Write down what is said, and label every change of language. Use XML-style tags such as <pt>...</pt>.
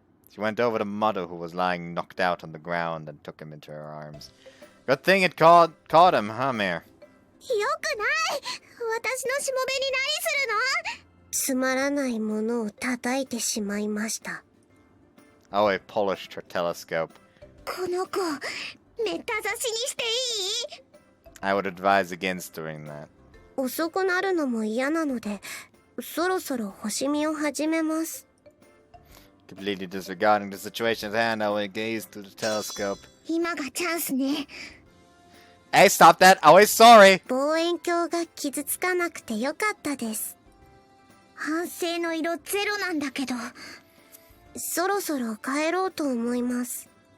<en>She went over to Muddo, who was lying knocked out on the ground, and took him into her arms. Good thing it caught him, huh, Mare?</en> <ja>よくない。私のしもべに何するの。つまらないものを叩いてしまいました。</ja> <en>Aoi polished her telescope.</en> <ja>この子、めった刺しにしていい？</ja> <en>I would advise against doing that.</en> <ja>遅くなるのも嫌なので、そろそろ星見を始めます。</ja> <en>Completely disregarding the situation at hand, Aoi gazed through the telescope.</en> <ja>今がチャンスね。</ja> <en>Hey, stop that! Aoi's sorry!</en> <ja>望遠鏡が傷つかなくてよかったです。反省の色ゼロなんだけど、そろそろ帰ろうと思います。</ja>